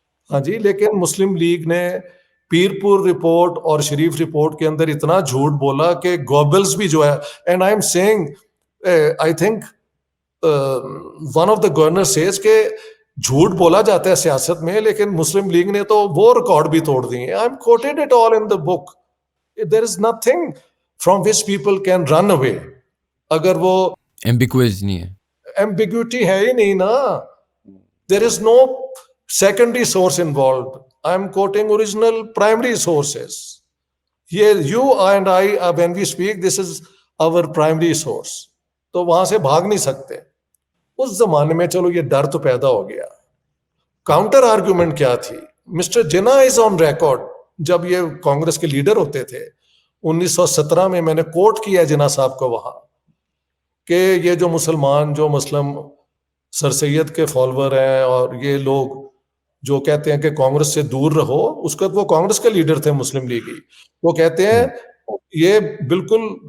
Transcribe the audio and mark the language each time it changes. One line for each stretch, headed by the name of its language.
Urdu: ہاں جی, لیکن مسلم لیگ نے پیر پور رپورٹ اور شریف رپورٹ کے اندر اتنا جھوٹ بولا کہ گوبلز بھی جو ہے,
English: and I am saying I think one of the governor says
Urdu: کہ جھوٹ بولا جاتا ہے سیاست میں, لیکن مسلم لیگ نے تو وہ ریکارڈ بھی توڑ دیے.
English: I am quoted it all in the book. There is nothing from which people can run away.
Urdu: اگر وہ ایمبیگوئس نہیں ہے, ایمبیگوٹی ہے ہی نہیں نا,
English: There is no secondary source involved. I am quoting original primary sources. Here you and I, when we speak, this is our primary source.
Urdu: تو وہاں سے بھاگ نہیں سکتے. اس زمانے میں چلو یہ ڈر تو پیدا ہو گیا. کاؤنٹر آرگومنٹ کیا تھی؟
English: mister Jinnah is on record,
Urdu: جب یہ کانگریس کے لیڈر ہوتے تھے 1917 میں, میں نے کوٹ کیا جنا صاحب کو وہاں, کہ یہ جو مسلمان جو مسلم سر سید کے فالوور ہیں اور یہ لوگ جو کہتے ہیں کہ کانگریس سے دور رہو, اس کا وہ کانگریس کے لیڈر تھے مسلم لیگی, وہ کہتے ہیں یہ بالکل